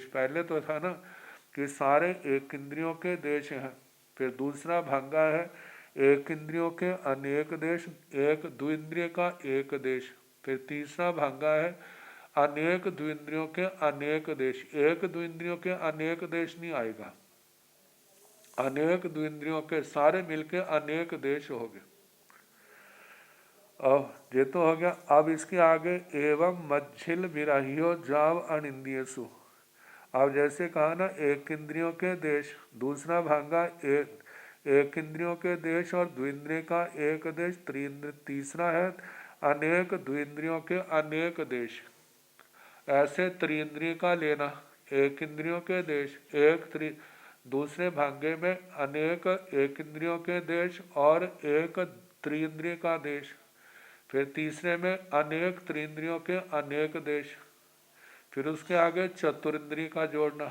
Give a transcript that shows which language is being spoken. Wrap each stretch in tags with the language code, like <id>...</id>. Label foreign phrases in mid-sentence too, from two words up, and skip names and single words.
<hi>पहले तो था ना कि सारे एक इंद्रियों के देश हैं, फिर दूसरा भंगा है एक इंद्रियों के अनेक देश, एक द्विंद्रिय का एक देश, फिर तीसरा भंगा है अनेक द्विंद्रियों के अनेक देश। एक द्विंद्रियों के अनेक देश नहीं आएगा, अनेक द्विंद्रियों के सारे मिलके अनेक देश हो गए। अब ये तो हो गया। अब इसके आगे</hi> <pra>एवं मच्छिल विराहियो जाव अनिंद्रियसु।</pra> <hi>अब जैसे कहा ना एक इंद्रियों के देश, दूसरा भांगा एक इंद्रियों के देश और द्विंद्रिय का एक देश, तीसरा है अनेक द्विंद्रियों के अनेक देश। ऐसे त्रिंद्रिय का लेना, एक इंद्रियों के देश, दूसरे भांगे में अनेक एक इंद्रियों के देश और एक त्रिंद्रिय का देश, फिर तीसरे में अनेक त्रिंद्रियों के अनेक देश, फिर उसके आगे चतुरिंद्रिय का जोड़ना।</hi>